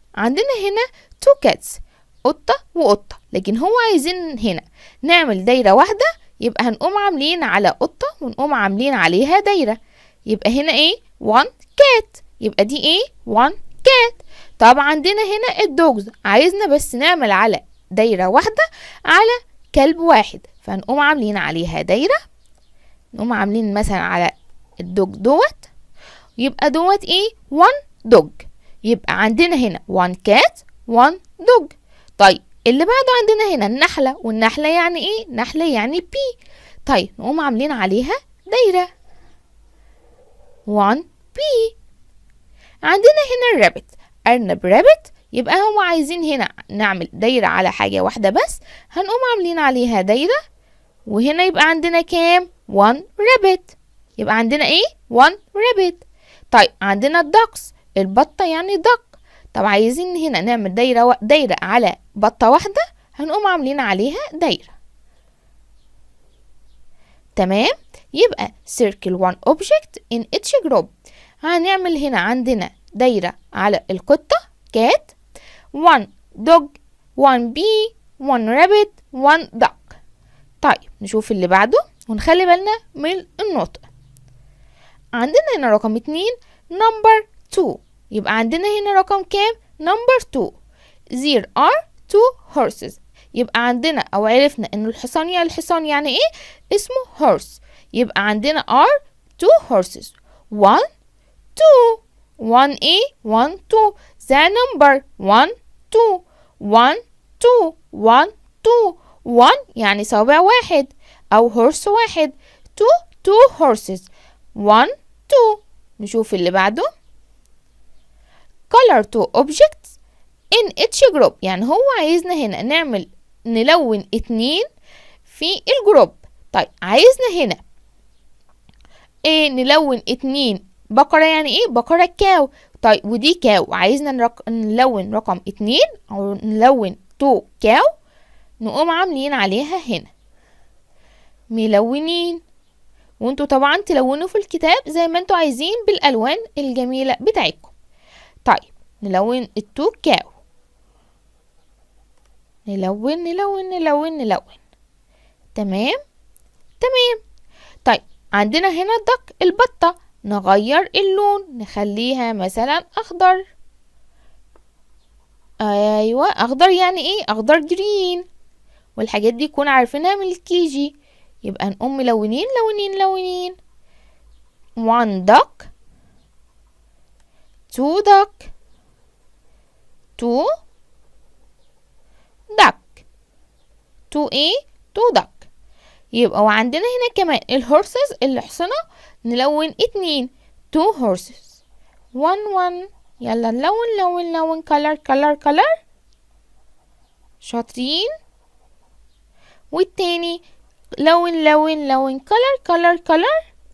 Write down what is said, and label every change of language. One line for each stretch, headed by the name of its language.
Arabic: عندنا هنا
English: two cats،
Arabic: قطة وقطة، لكن هو عايزين هنا نعمل دايرة واحدة، يبقى هنقوم عاملين على قطة ونقوم عاملين عليها دايرة، يبقى هنا ايه
English: one cat،
Arabic: يبقى دي ايه one cat. طب عندنا هنا الدوجز، عايزنا بس نعمل على دايرة واحدة على كلب واحد، فهنقوم عاملين عليها دايرة، نقوم عاملين مثلا على الدوج دوت، يبقى دوت ايه
English: one dog.
Arabic: يبقى عندنا هنا
English: one cat one dog.
Arabic: طيب اللي بعده عندنا هنا النحلة، والنحلة يعني ايه؟ نحلة يعني بي. طيب نقوم عاملين عليها دايرة one بي. عندنا هنا الرابت، أرنب رابت، يبقى هم عايزين هنا نعمل دايرة على حاجة واحدة بس، هنقوم عاملين عليها دايرة، وهنا يبقى عندنا كام؟
English: one rabbit،
Arabic: يبقى عندنا ايه؟ one rabbit. طيب عندنا الدكس، البطة يعني duck. طب عايزين هنا نعمل دايرة على بطة واحدة، هنقوم عاملين عليها دايرة. تمام؟ يبقى
English: circle one object in each group.
Arabic: هنعمل هنا عندنا دايرة على القطة
English: cat، one dog one bee one rabbit one duck.
Arabic: طيب نشوف اللي بعده ونخلي بالنا من النطق. عندنا هنا رقم 2
English: number 2،
Arabic: يبقى عندنا هنا رقم كام؟ number 2.
English: there are two horses. يبقى عندنا أو عرفنا إن الحصان يعني إيه؟ اسمه horse.
Arabic: يبقى عندنا
English: are two horses. one two 1A 1 2. the number 1 2 1 2 1 2.
Arabic: 1 يعني صابع واحد أو horse واحد.
English: 2 horses 1 2.
Arabic: نشوف اللي بعده.
English: color two objects in each group.
Arabic: يعني هو عايزنا هنا نلون 2 في الجروب. طيب عايزنا هنا ايه؟ نلون 2 بقرة، يعني ايه؟ بقرة كاو. طيب ودي كاو، عايزنا نلون رقم 2 او نلون 2 كاو، نقوم عاملين عليها هنا ملونين، وانتوا طبعا تلونوا في الكتاب زي ما انتوا عايزين بالالوان الجميلة بتاعتكم. طيب نلون 2 كاو، نلون نلون نلون نلون. تمام. طيب عندنا هنا الدك، البطة، نغير اللون نخليها مثلا اخضر. ايوه اخضر يعني ايه؟ اخضر جرين، والحاجات دي كنا عارفينها من الكيجي. يبقى نقوم ملونين لونين لونين.
English: 1 duck 2 duck 2 duck 2 ايه 2 duck.
Arabic: يبقى وعندنا هنا كمان الهورسز، الحصنة، نلون 2 2 horses 1 1. يلا نلون لون لون
English: color color color.
Arabic: شاطرين. والتاني لون لون لون
English: color color color.